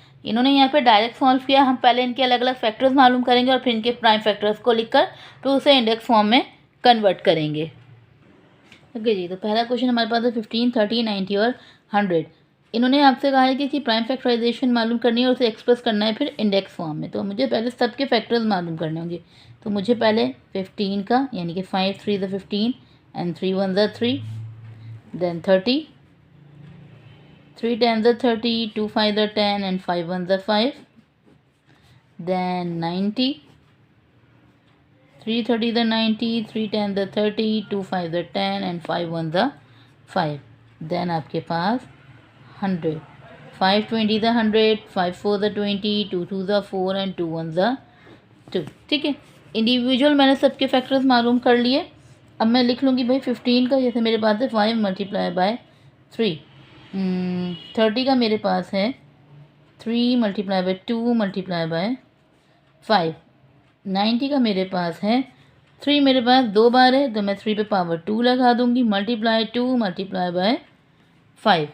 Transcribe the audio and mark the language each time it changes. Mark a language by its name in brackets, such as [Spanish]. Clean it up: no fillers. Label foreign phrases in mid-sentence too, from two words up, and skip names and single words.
[Hindi] इन्होंने यहाँ पे डायरेक्ट सॉल्व किया। हम पहले इनके अलग अलग फैक्टर्स मालूम करेंगे और फिर इनके [English] prime factors [Hindi] को लिखकर फिर उसे [English] index form [Hindi] में कन्वर्ट करेंगे। ओके जी, तो पहला क्वेश्चन हमारे पास है 15, 30, 90 और 100। इन्होंने आपसे कहा है कि [English] prime factorization [Hindi] मालूम करनी है और उसे एक्सप्रेस करना है फिर [English] index form [Hindi] में। तो मुझे पहले सबके फैक्टर्स मालूम करने होंगे। तो मुझे पहले 15 का यानी कि 5 3 ज़ 15 एंड 3 1 ज़ 3, देन 30, 3 10 ज़ 30, 2 5 ज़ 10 एंड 5 1 ज़ 5, देन 90, 3 30 ज़ 90, 3 10 ज़ 30, 2 5 ज़ 10 एंड 5 1 ज़ 5, देन आपके पास 100, 5 20 ज़ 100, 5 4 ज़ 20, 2 2 ज़ 4 एंड 2 1 ज़ 2। ठीक है, इंडिविजुअल मैंने सबके फैक्टर्स मालूम कर लिए। अब मैं लिख लूँगी भाई 15 का, जैसे मेरे पास है 5 [English] multiply by [Hindi] 3। 30 का मेरे पास है 3 [English] multiply by [Hindi] 2 [English] multiply by [Hindi] 5। 90 का मेरे पास है 3, मेरे पास 2 बार है तो मैं 3 पे पावर 2 लगा दूँगी, मल्टीप्लाई 2 [English] multiply by [Hindi] 5।